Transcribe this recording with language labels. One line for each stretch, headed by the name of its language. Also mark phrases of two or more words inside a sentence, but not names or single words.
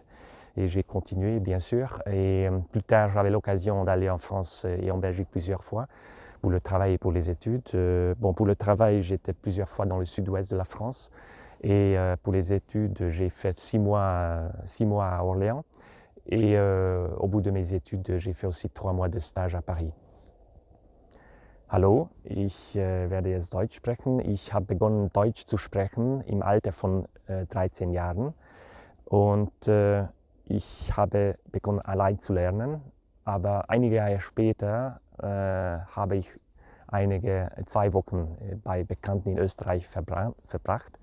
French: Et j'ai continué, bien sûr. Et plus tard, j'avais l'occasion d'aller en France et en Belgique plusieurs fois pour le travail et pour les études. Pour le travail, j'étais plusieurs fois dans le sud-ouest de la France. Et pour les études, j'ai fait 6 mois à Orléans. Et au bout de mes études, j'ai fait aussi 3 mois de stage à Paris.
German: Hallo, ich werde jetzt Deutsch sprechen. Ich habe begonnen, Deutsch zu sprechen im Alter von 13 Jahren. Und ich habe begonnen, allein zu lernen. Aber einige Jahre später habe ich 2 Wochen bei Bekannten in Österreich verbracht.